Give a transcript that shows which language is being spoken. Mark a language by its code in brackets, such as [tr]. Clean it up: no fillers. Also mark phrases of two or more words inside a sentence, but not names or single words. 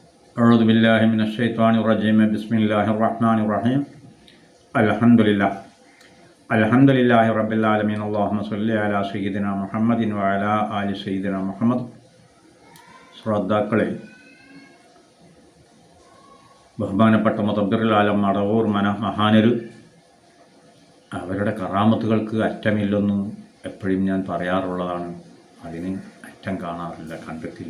[ar] أعوذ بالله من الشيطان الرجيم بسم الله الرحمن الرحيم الحمد لله رب العالمين اللهم صل على سيدنا محمد وعلى آل سيدنا محمد. [ml] ശ്രോതാക്കളെ, ബഹുമാനപ്പെട്ട മുതബ്ബിറുൽ ആലം മടവൂർ മഹാനര് അവരുടെ കറാമത്തുകൾക്ക് അറ്റമില്ലെന്ന് എപ്പോഴും ഞാൻ പറയാറുള്ളതാണ്. അതിന് അറ്റം കാണാറില്ല, കണ്ടിട്ടില്ല.